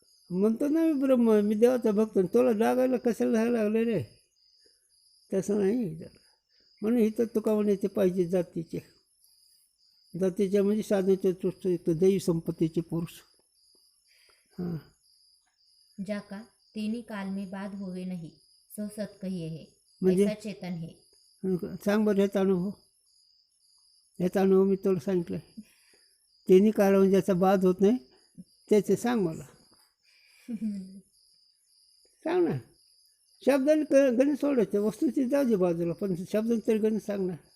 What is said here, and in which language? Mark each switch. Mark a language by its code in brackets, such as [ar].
[mr] म्हणतो ना मी ब्रह्म मी देवाचा भक्त, तुला डागायला कशाला राहायला लागले रे. तसं नाही. म्हणून इथं तुका म्हणायचे पाहिजे जातीचे म्हणजे साधनेचे तृष्ट येतो दैवी संपत्तीचे पुरुष. हां [hi] जाका तीनही काल में बाद होवे नहीं सो सत कहिए है. [mr] म्हणजे [hi] ऐसा चेतन है. [mr] सांग बरं ह्याचा अनुभव मी तुला सांगितलं. तिन्ही कालावधी ज्याचा बाद होत नाही त्याचे सांग मला. सांग ना. शब्दाने गणित सोडायचं, वस्तूची जाऊ दे बाजूला, पण शब्दाने तरी गणित सांग ना.